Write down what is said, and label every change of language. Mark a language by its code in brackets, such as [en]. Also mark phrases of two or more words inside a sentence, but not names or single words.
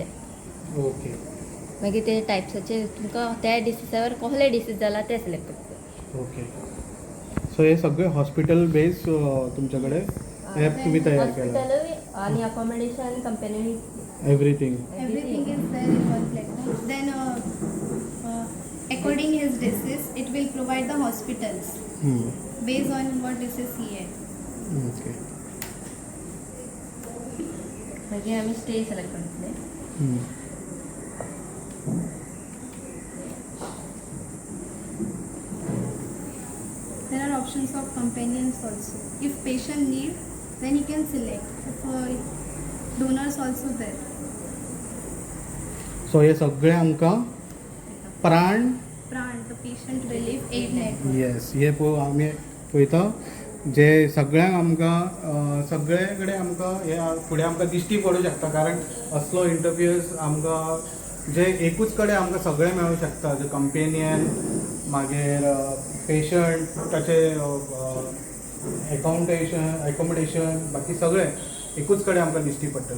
[en] ओके. [kok] मागीर ते टायप्साचे तुमकां त्या डिसीजावर कसले डिसीज जाला ते सिलेक्ट करतले. [en] ओके. [kok] सो हे सगळे [en] hospital base [kok] तुमच्याकडे ॲप तुम्ही तयार केला. हॉस्पिटलूय आनी अकोमोडेशन कंपनी [en] एव्हरीथिंग. Everything is there in one platform. Then according his disease, it will provide the hospitals based on what disease he had. ओके. [kok] मागीर आमी [en] stay select [kok] करतले. [en] There are options of companions also. If patient need, then he can select. If donors also there. [kok] सो हे सगळे आमकां प्राण [en] Pran, the patient relief aid network. [kok] येस हे आमी पळयता जे सगळ्यांक आमकां सगळे कडेन आमकां हे फुडें आमकां दिश्टी पडूं शकता कारण असलो इंटरव्यूज आमकां जे एकूच कडेन आमकां सगळें मेळूं शकता जे कंपेनियन मागीर पेशंट ताचे एकोमोडेशन बाकी सगळें एकूच कडेन आमकां दिश्टी पडटलें.